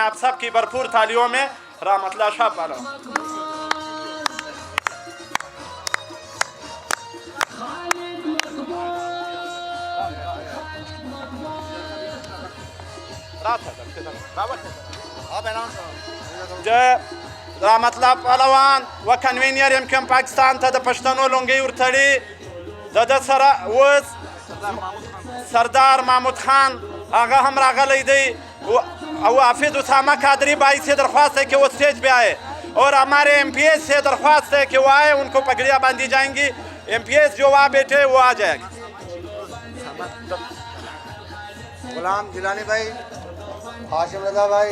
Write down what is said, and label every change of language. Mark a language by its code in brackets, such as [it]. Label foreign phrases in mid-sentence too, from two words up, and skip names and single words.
[ur] آپ سب کی بھرپور تالیوں میں رحمت اللہ شاہ پہلوان۔ [ps] رحمت الله پهلوان و کنوینر ایم کم پاکستان ته د پښتنو لونګۍ ورتړي، د ده سره اوس سردار محمود خان هغه هم راغلی دی او [ur] حافظ اسامہ قادری بھائی سے درخواست ہے کہ وہ اسٹیج پہ آئے، اور ہمارے ایم پی ایس سے درخواست ہے کہ وہ آئے، ان کو پگڑیاں باندھی جائیں گی۔ ایم پی ایس جو وہاں بیٹھے وہ آ جائے گا۔ غلام جیلانی بھائی، ہاشم رضا بھائی،